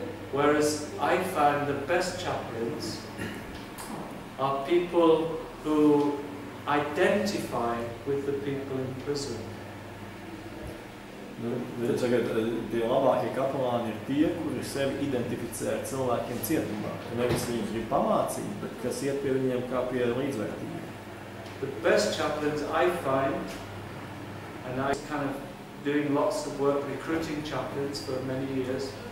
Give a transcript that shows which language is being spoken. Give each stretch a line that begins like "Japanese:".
English: Whereas I find the best chaplains are people who identify with the people in prison.
Latvian: Tagad tie labākie kapelāni ir tie, kuri sevi identificē ar cilvēkiem cietumā. Nevis viņus grib pamācīt, bet kas iet pie viņiem kā pie līdzvērtībiem.
English: The best chaplains I find, and I was kind of doing lots of work recruiting chaplains for many years.